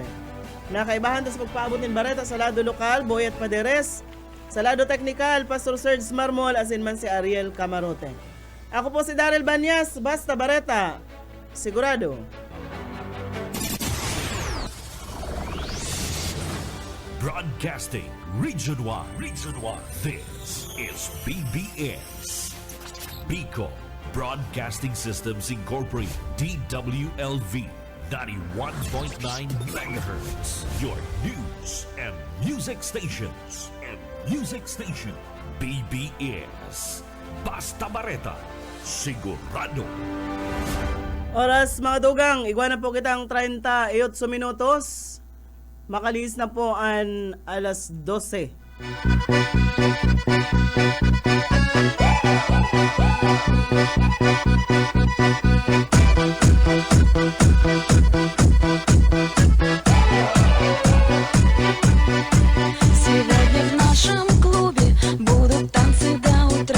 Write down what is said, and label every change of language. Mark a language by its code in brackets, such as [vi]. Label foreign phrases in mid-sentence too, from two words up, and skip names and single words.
[bik] Nakaibahan sa pagpaabot ng bareta sa lado lokal, Boyet Paderes, sa lado teknikal, Pastor Serge Marmol, asin man si Ariel Camarote. Ako po si Daryl Banyas, basta bareta, sigurado. [en] Broadcasting Region 1. This is BBS. Bicol Broadcasting Systems Incorporated. DWLV 91.9 megahertz. Your news and music stations. [bik] BBS. Basta Bareta. Sigurado. Oras mga tugang, iguana po kitang 38 minutos. Makalis na po ang alas 12. [ru] Сегодня в нашем клубе будут танцы до утра.